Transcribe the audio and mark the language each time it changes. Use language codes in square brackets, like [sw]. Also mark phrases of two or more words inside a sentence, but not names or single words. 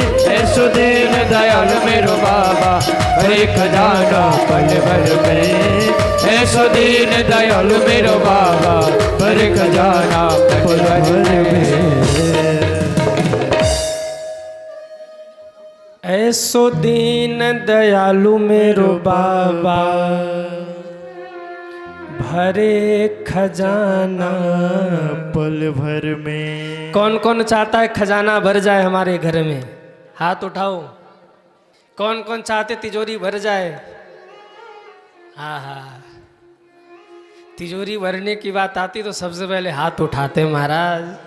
[bra] ऐसो दीन दयालु मेरो बाबा, भरे खजाना पल भर में। ऐसो दीन दयालु मेरो बाबा, भरे खजाना पल भर में। ऐसो दीन दयालु मेरो बाबा, भरे खजाना पल भर में। [hi] कौन कौन चाहता है खजाना भर जाए हमारे घर में? हाथ उठाओ। कौन कौन चाहते तिजोरी भर जाए? हाँ हाँ, तिजोरी भरने की बात आती तो सबसे पहले हाथ उठाते महाराज।